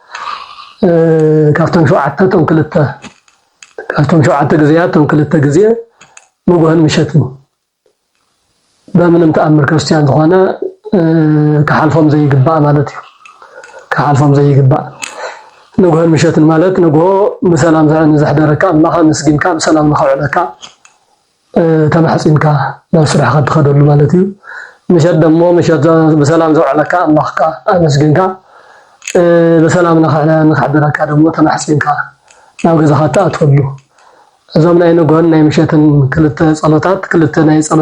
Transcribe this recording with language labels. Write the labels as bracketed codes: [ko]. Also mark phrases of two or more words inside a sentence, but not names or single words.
[ti] ካብቶም 7 ቶም ክልተ ካብቶም 7 ግዜያት ቶም ክልተ ግዜ ንጉህን ምሸትን በምንም ተአምር ክርስቲያን ዝኾነ ከሓልፎም ዘይግባእ ማለት እዩ ከሓልፎም ዘይግባእ ንጉህን ምሸትን ማለት ንጉሆ በሰላም ዘሕደረካ አላህ መስጊንካ በሰላም ንኸውዕለካ ተማሕጺንካ ናብ ስራሕካ ትኸደሉ ማለት እዩ ምሸት ደሞ ምሸት በሰላም ዘውዕለካ አላህካ መስጊንካ በሰላም ንኸሕደረካ ደሞ ተማሕጺንካ ናብ ገዛኻ ተኣትወሉ እዞም ናይ ንጉህን ናይ ምሸትን ክልተ ጸሎታት ክልተ ናይ ጸሎት